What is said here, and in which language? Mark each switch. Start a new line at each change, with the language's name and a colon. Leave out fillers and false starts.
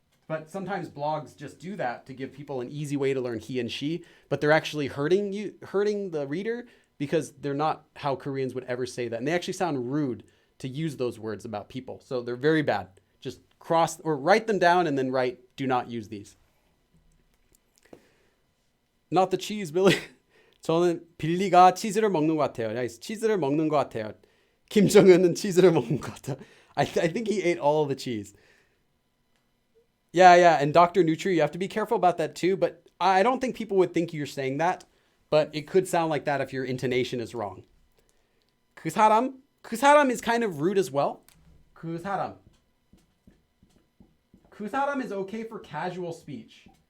English: But sometimes blogs just do that to give people an easy way to learn he and she, but they're actually hurting the reader because they're not how Koreans would ever say that. And they actually sound rude to use those words about people. So they're very bad. Just cross or write them down and then write, do not use these. Not the cheese, Billy.
Korean: 저는 빌리가 치즈를 먹는 것 같아요.
English: Nice.
Korean: 치즈를 먹는 것 같아요. 김정은은 치즈를 먹는 것 같아요.
English: I think he ate all of the cheese. Yeah. And Dr. Nutri, you have to be careful about that too. But I don't think people would think you're saying that. But it could sound like that if your intonation is wrong. 그 사람 is kind of rude as well. 그 사람 is okay for casual speech.